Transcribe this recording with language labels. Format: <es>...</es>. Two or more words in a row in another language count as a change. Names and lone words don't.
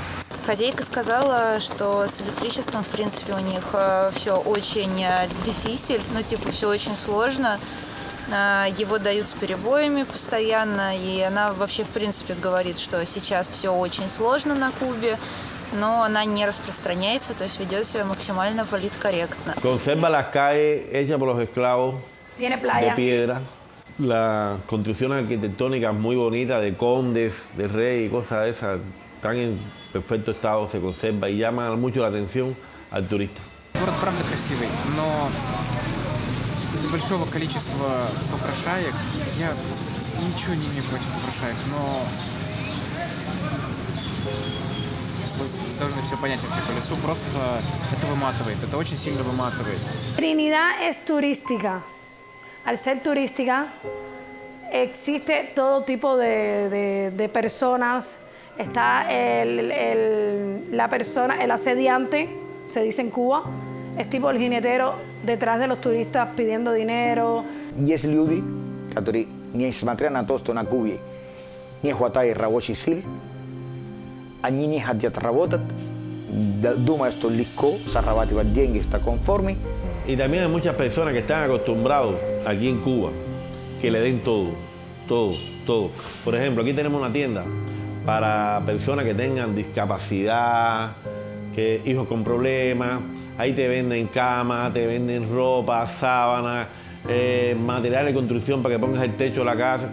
<ru>Хозяйка сказала, что с электричеством, в принципе, у них все очень дефицит, все очень сложно. Его дают с перебоями постоянно, и она вообще, в принципе, говорит, что сейчас все очень сложно на Кубе, но она не распространяется, то есть ведет себя максимально политкорректно.</ru> <es>Conserva las calles hechas por los esclavos de piedra. Las construcciones arquitectónicas muy bonitas de condes, de rey y cosas de esas, están en perfecto estado, se conserva y llama mucho la atención al turista.</es> <ru>Город правда красивый, но из-за большого количества попрошаек я ничего не имею против попрошаек, но вы должны все понять вообще по лесу, просто это выматывает, это очень сильно выматывает.</ru> <es>Trinidad es turística. Al ser turística, existe todo tipo de personas. Está la persona, el asediante, se dice en Cuba, es tipo el jinetero detrás de los turistas pidiendo dinero.</es> <ru>Есть люди, которые, несмотря на то, что на Кубе не хватает рабочих сил, они не хотят работать, думают, что легко зарабатывать деньги в таком форме.</ru> <es>Y también hay muchas personas que están acostumbrados aquí en Cuba, que le den todo, todo, todo. Por ejemplo, aquí tenemos una tienda para personas que tengan discapacidad, que hijos con problemas. Ahí te venden cama, te venden ropa, sábanas, material de construcción para que pongas el techo de la casa.</es>